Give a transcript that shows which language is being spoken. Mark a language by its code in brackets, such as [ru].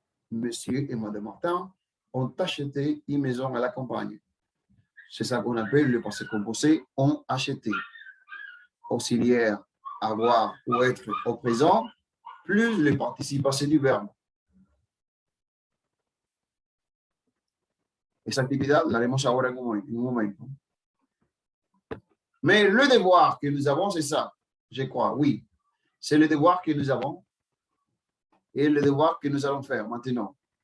[fr] Monsieur et Madame Martin ont acheté une maison à la campagne. C'est ça qu'on appelle le passé composé, ont acheté. Auxiliaire, avoir ou être au présent, plus le participe passé du verbe. [es] Esa actividad la haremos ahora en un momento. [fr] Mais le devoir que nous avons, c'est ça, je crois, oui. C'est le devoir que nous avons et le devoir que nous allons faire maintenant.